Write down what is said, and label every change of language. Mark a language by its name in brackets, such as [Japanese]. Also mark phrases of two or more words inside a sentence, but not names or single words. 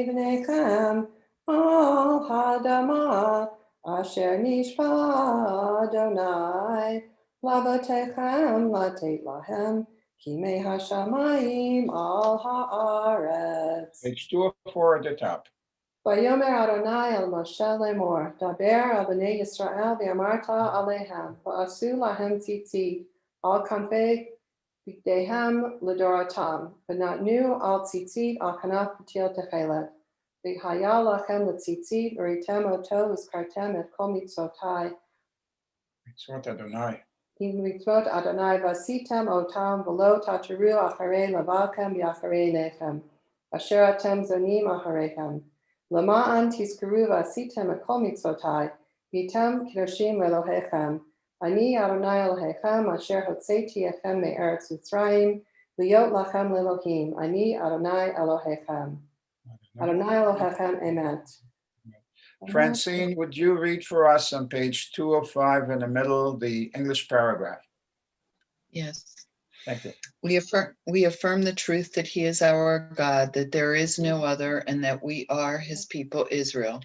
[Hebrew] ובניכם על האדמה אשר נשבע יהוה לאבתיכם לתת להם כימי השמים על הארץ. [English] Page 204 at the top. [Hebrew] ויאמר יהוה אל משה לאמר דבר אל בני ישראל ואמרת אלהם ועשו להם ציצת על כנפי בגדיהם לדרתם ונתנו על ציצת על כנף פתיל תכלת. והיה לכם לציצת וראיתם אתו וזכרתם את כל מצותי. מצות יהוה. מצות יהוה ועשיתם אתם ולא תתורו אחרי לבבכם ואחרי עיניכם. אשר אתם זנים אחריהם למען תזכרו ועשיתם את כל מצותי. והייתם קדשים לאלהיכם אני יהוה אלהיכם אשר הוצאתי אתכם מארץ מצרים להיות לכם לאלהים. אני יהוה אלהיכם יהוה אלהיכם אמת. [English] Francine, would you read for us on page 205 in the middle, the English paragraph? Yes. Thank you. We affirm the truth that he is our God, that there is no other, and that we are his people Israel.